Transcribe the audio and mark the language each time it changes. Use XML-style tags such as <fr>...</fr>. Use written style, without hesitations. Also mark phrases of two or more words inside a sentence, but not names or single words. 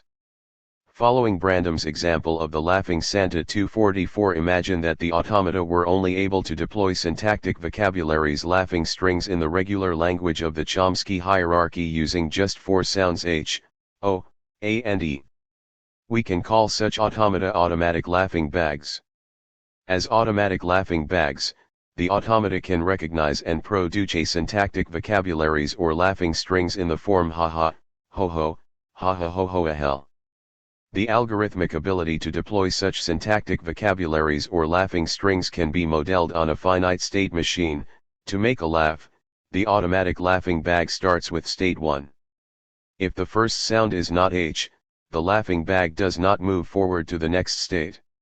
<en>Following Brandam's example of the Laughing Santa 244, imagine that the automata were only able to deploy syntactic vocabularies laughing strings in the regular language of the Chomsky hierarchy using just 4 sounds H, O, A and E. We can call such automata automatic laughing bags. As automatic laughing bags, the automata can recognize and produce syntactic vocabularies or laughing strings in the form ha-ha, ho-ho, ha-ha-ho-ho-a-hell. The algorithmic ability to deploy such syntactic vocabularies or laughing strings can be modeled on a finite state machine. To make a laugh, the automatic laughing bag starts with state 1. If the first sound is not H, the laughing bag does not move forward to the next state.</en>